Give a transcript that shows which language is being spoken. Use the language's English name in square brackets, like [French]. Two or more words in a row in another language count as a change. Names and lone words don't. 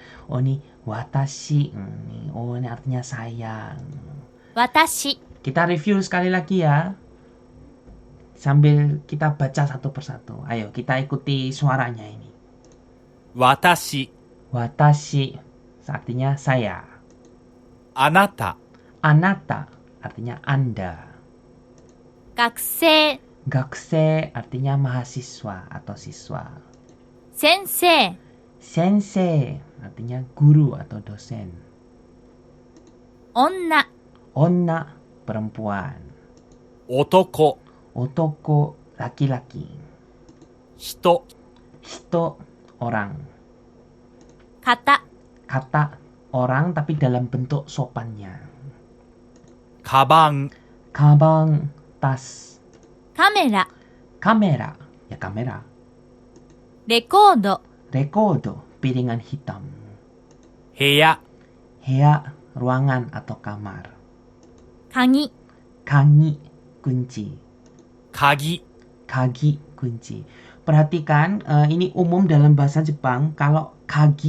[Indonesian] Oh ini watashi, oh ini artinya saya. [Japanese] 私、 [Indonesian] Kita review sekali lagi ya. Sambil kita baca satu persatu. Ayo kita ikuti suaranya ini. [Japanese] 私、 [Indonesian] Watashi artinya saya. [Japanese] あなた、 [Indonesian] Anata artinya Anda. [Japanese] 学生、 [Indonesian] Gakusei artinya mahasiswa atau siswa. [Japanese] 先生、 [Indonesian] Sensei artinya guru atau dosen. [Japanese] 女、 [Indonesian] Onna perempuan. [Japanese] 男、 [Indonesian] Otoko laki-laki. [Japanese] 人、 [Indonesian] Hito orang. [Japanese] 方、 [Indonesian] Kata orang tapi dalam bentuk sopannya. [Japanese] カバン、 [Indonesian] Kabang tas. [Japanese] カメラ、 [Indonesian] Kamera ya kamera. [Japanese] レコード、 [Indonesian] Rekodo piringan hitam. [Japanese] 部屋、 [Indonesian] Hea ruangan atau kamar. [Japanese] 鍵、 [Indonesian] Kangi kunci. [Japanese] 鍵、 [Indonesian] Kagi kunci. Perhatikan ini umum dalam bahasa Jepang kalau kagi.